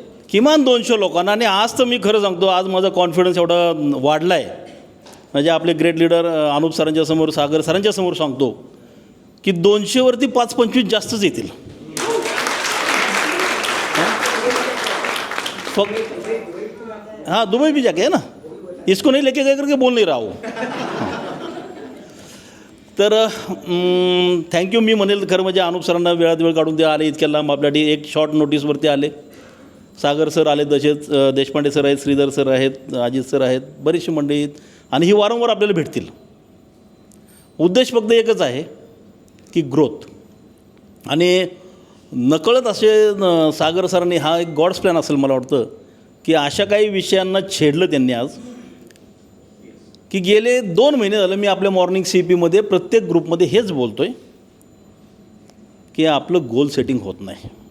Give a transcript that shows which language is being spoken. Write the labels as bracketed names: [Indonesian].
[Marathi] किमान 200 लोकांना. आणि आज तर मी खरं सांगतो, आज माझा कॉन्फिडन्स एवढा वाढला आहे, म्हणजे आपले ग्रेट लीडर अनुप सरांच्या समोर, सागर सरांच्या समोर सांगतो की 200वरती 5-25 जास्तच येतील. [Hindi] फक्त हाँ, दुबई भी जाके है ना, इसको नहीं लेके गए करके बोल नहीं रहा हो. [Marathi] तर थँक्यू. मी म्हणेल खरं म्हणजे अनुप सरांना वेळात वेळ काढून ते आले, इतक्या लांब आपल्यासाठी एक शॉर्ट नोटीसवरती आले. सागर सर आले, तसेच देशपांडे सर आहेत, श्रीधर सर आहेत, अजित सर आहेत, बरीचशी मंडळी आहेत, आणि ही वारंवार आपल्याला भेटतील. उद्देश फक्त एकच आहे की ग्रोथ. आणि नकळत असे सागर सरांनी, हा एक गॉड्स प्लॅन असेल मला वाटतं, की अशा काही विषयांना छेडलं त्यांनी आज, की गेले 2 महिने झालं मी आपल्या मॉर्निंग CEPमध्ये प्रत्येक ग्रुपमध्ये हेच बोलतो आहे की आपलं गोल सेटिंग होत नाही.